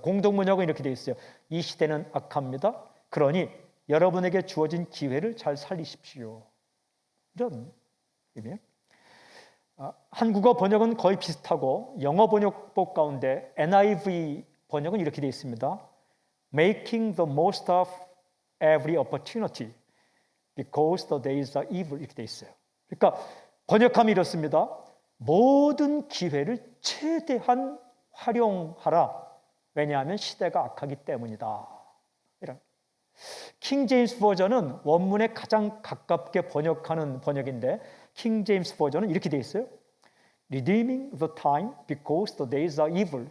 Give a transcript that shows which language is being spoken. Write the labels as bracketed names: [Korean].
[Korean] 공동번역은 이렇게 되어 있어요. 이 시대는 악합니다. 그러니 여러분에게 주어진 기회를 잘 살리십시오. 이런 의미예요. 한국어 번역은 거의 비슷하고 영어 번역법 가운데 NIV 번역은 이렇게 되어 있습니다. [English] Making the most of every opportunity because the days are evil. [Korean] 이렇게 되어 있어요. 그러니까 번역함이 이렇습니다. 모든 기회를 최대한 활용하라. 왜냐하면 시대가 악하기 때문이다. 이런. 킹 제임스 버전은 원문에 가장 가깝게 번역하는 번역인데 킹 제임스 버전은 이렇게 되어 있어요. [English] Redeeming the time because the days are evil.